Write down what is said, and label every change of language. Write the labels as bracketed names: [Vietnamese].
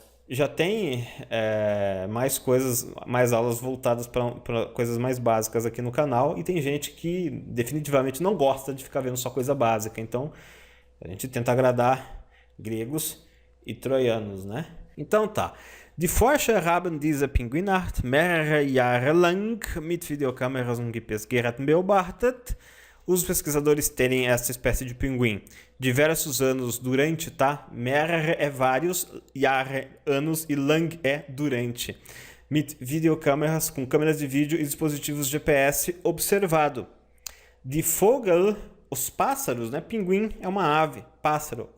[Portuguese] já tem mais coisas, mais aulas voltadas para coisas mais básicas aqui no canal, e tem gente que definitivamente não gosta de ficar vendo só coisa básica. Então a gente tenta agradar gregos e troianos, né? Então tá. [German] Die Forscher haben diese Pinguinart mehrere Jahre lang mit Videokameras und GPS-Geräten beobachtet. [Portuguese] Os pesquisadores terem essa espécie de pinguim diversos anos durante, tá? Mehrere é vários, Jahre, anos, e lang é durante. [German] Mit Videokameras, [Portuguese] com câmeras de vídeo e dispositivos GPS observado. [German] Die Vogel, [Portuguese] os pássaros, né? Pinguim é uma ave, pássaro.